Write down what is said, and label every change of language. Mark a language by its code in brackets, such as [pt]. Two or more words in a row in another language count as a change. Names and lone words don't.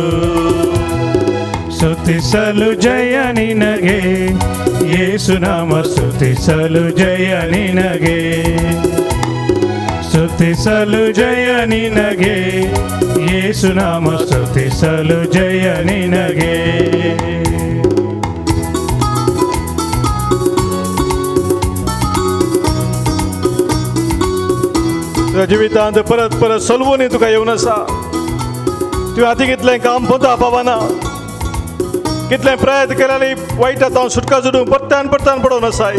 [kn] ಸ್ತುತಿಸಲು ಜಯ ನಿನಗೆ, ಯೇಸು ನಾಮ ಸ್ತುತಿಸಲು ಜಯ ನಿನಗೆ, ಸ್ತುತಿಸಲು ಜಯ ನಿನಗೆ, ಯೇಸು ನಾಮ ಸ್ತುತಿಸಲು ಜಯ ನಿನಗೆ. [kok] तुझ्या जिवितांत परत परत सलवून तुका येवन आसा. तुवें आतां कितलें काम पोता पावना, कितलें प्रयत्न केल्यानी वायटांत हांव सुटका जोडूंक परतान परतान पडोवन आसाय.